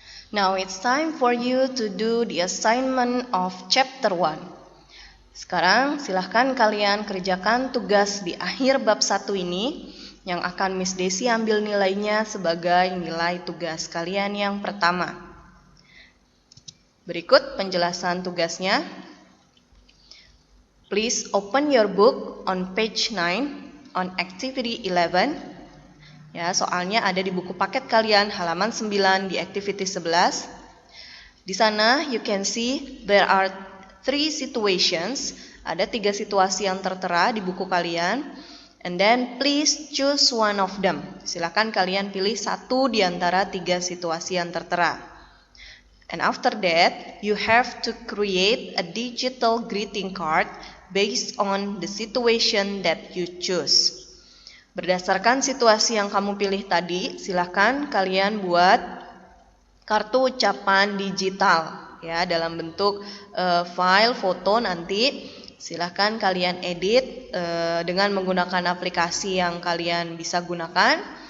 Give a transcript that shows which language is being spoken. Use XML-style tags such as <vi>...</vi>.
<en>Now it's time for you to do the assignment of chapter 1.</en> <id>Sekarang silahkan kalian kerjakan tugas di akhir bab 1 ini yang akan Miss Desi ambil nilainya sebagai nilai tugas kalian yang pertama. Berikut penjelasan tugasnya.</id> <en>Please open your book on page 9 on activity 11.</en> <id>Ya, soalnya ada di buku paket kalian halaman 9 di activity 11. Di sana</id> <en>you can see there are 3 situations.</en> <id>Ada 3 situasi yang tertera di buku kalian.</id> <en>And then please choose one of them.</en> <id>Silakan kalian pilih satu di antara 3 situasi yang tertera.</id> <en>And after that, you have to create a digital greeting card based on the situation that you choose.</en> <id>Berdasarkan situasi yang kamu pilih tadi, silakan kalian buat kartu ucapan digital ya dalam bentuk file foto nanti. Silahkan kalian edit dengan menggunakan aplikasi yang kalian bisa gunakan.</id>